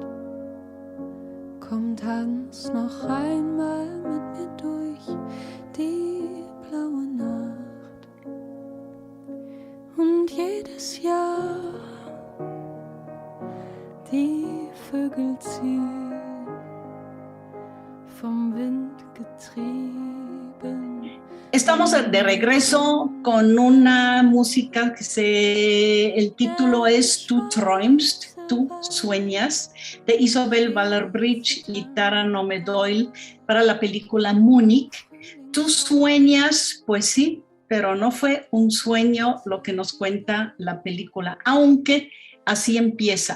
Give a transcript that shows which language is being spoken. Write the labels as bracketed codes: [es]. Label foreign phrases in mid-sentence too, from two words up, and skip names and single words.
[de] Komm, tanz noch einmal mit mir durch die blaue Nacht. Und jedes Jahr die Vögel ziehen, vom Wind getrieben. [es] Estamos de regreso con una música el título es Du träumst, tú sueñas, de Isobel Waller-Bridge y Tara Nome Doyle para la película Múnich. Tú sueñas, pues sí, pero no fue un sueño lo que nos cuenta la película, aunque así empieza.